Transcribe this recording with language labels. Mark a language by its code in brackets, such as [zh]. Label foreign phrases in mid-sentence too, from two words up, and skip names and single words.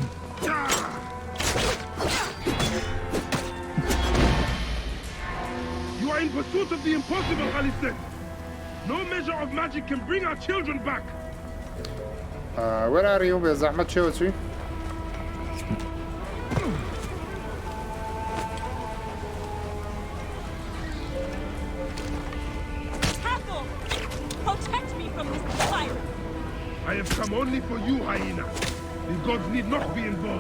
[en] You are in pursuit of the impossible, Alicet. No measure of magic can bring our children back. Where are you [ckb] بێزەحمەت چێوە چوی [en] Careful! Protect me from this fire. I have come only for you, hyena. The gods need not be involved.